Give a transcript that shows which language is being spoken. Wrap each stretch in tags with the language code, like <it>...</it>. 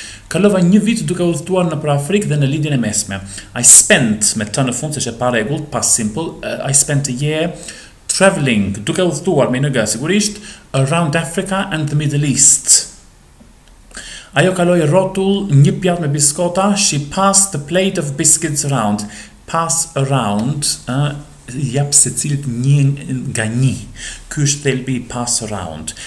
<sq>Kalova një vit duke udhëtuar në Afrikë dhe në Lindjen e Mesme. I spent me të në fund se është pa rregullt, past simple,</sq> <en>I spent a year traveling,</en> <sq>duke udhëtuar me në sigurisht,</sq> <en>around Africa and the Middle East.</en> <sq>Ajo kaloi rrotull një pjatë me biskota.</sq> <en>She passed the plate of biscuits around.</en> <sq>Pass around, jap secilit një nga një. Ky është thelbi pass around.</sq>